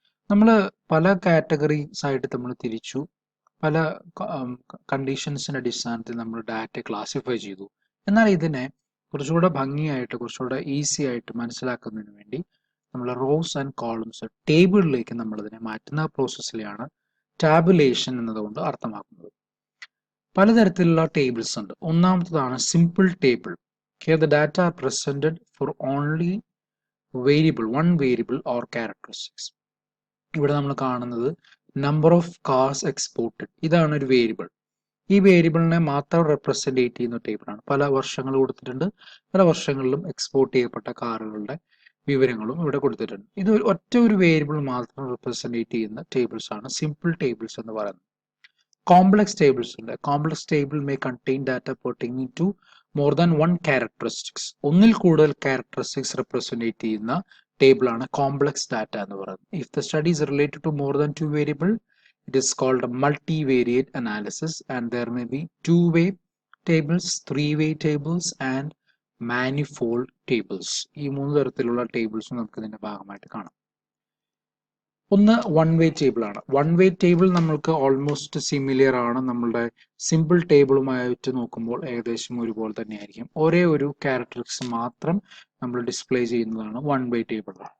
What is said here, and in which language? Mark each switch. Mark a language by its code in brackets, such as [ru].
[ml] നമ്മൾ പല കാറ്റഗറീസ് ആയിട്ട് നമ്മൾ തിരിച്ചു, പല കണ്ടീഷൻസിന്റെ അടിസ്ഥാനത്തിൽ നമ്മൾ ഡാറ്റ ക്ലാസിഫൈ ചെയ്തു. എന്നാൽ ഇതിനെ കുറച്ചുകൂടെ ഭംഗിയായിട്ട്, കുറച്ചുകൂടെ ഈസി ആയിട്ട് മനസ്സിലാക്കുന്നതിന് വേണ്ടി നമ്മൾ റോസ് ആൻഡ് കോളംസ് ടേബിളിലേക്ക് നമ്മൾ ഇതിനെ മാറ്റുന്ന പ്രോസസ്സിലെയാണ് ടാബുലേഷൻ എന്നതുകൊണ്ട് അർത്ഥമാക്കുന്നത്. പലതരത്തിലുള്ള ടേബിൾസ് ഉണ്ട്. ഒന്നാമത്തതാണ് simple table. [en] Here the data are presented for only one variable or characteristics. [ml] ഇവിടെ നമ്മൾ കാണുന്നത് നമ്പർ ഓഫ് കാർസ് എക്സ്പോർട്ടഡ്, ഇതാണ് ഒരു വേരിയബിൾ. ഈ വേരിയബിളിനെ മാത്രം റെപ്രസെന്റ് ചെയ്യുന്ന ടേബിളാണ്. പല വർഷങ്ങൾ കൊടുത്തിട്ടുണ്ട്, പല വർഷങ്ങളിലും എക്സ്പോർട്ട് ചെയ്യപ്പെട്ട കാറുകളുടെ വിവരങ്ങളും ഇവിടെ കൊടുത്തിട്ടുണ്ട്. ഇത് ഒറ്റ ഒരു വേരിയബിൾ മാത്രം റെപ്രസെന്റ് ചെയ്യുന്ന ടേബിൾസ് ആണ് സിമ്പിൾ ടേബിൾസ് എന്ന് പറയുന്നത്. കോംപ്ലക്സ് ടേബിൾസ് ഉണ്ട്. [en] Complex table may contain data pertaining to more than one characteristics. [ml] ഒന്നിൽ കൂടുതൽ ക്യാരക്ടറിസ്റ്റിക്സ് റെപ്രസെന്റ് ചെയ്യുന്ന ടേബിൾ ആണ് കോംപ്ലക്സ് ഡാറ്റ എന്ന് പറയുന്നത്. [en] If the study is related to more than two variable, it is called a multivariate analysis, and there may be two-way tables, three-way tables and manifold tables. [ml] ഈ മൂന്ന് തരത്തിലുള്ള tables നമുക്ക് ഇതിന്റെ ഭാഗമായിട്ട് കാണാം. ഒന്ന് വൺ വേ ടേബിൾ ആണ്. One way table നമ്മൾക്ക് ഓൾമോസ്റ്റ് സിമിലർ ആണ്. നമ്മളുടെ സിമ്പിൾ ടേബിളുമായിട്ട് നോക്കുമ്പോൾ ഏകദേശം ഒരുപോലെ തന്നെയായിരിക്കും. ഒരേ ഒരു ക്യാരക്ടറിസ്റ്റിക്സ് മാത്രം നമ്മൾ ഡിസ്പ്ലേ ചെയ്യുന്നതാണ് വൺ വേ ടേബിൾ.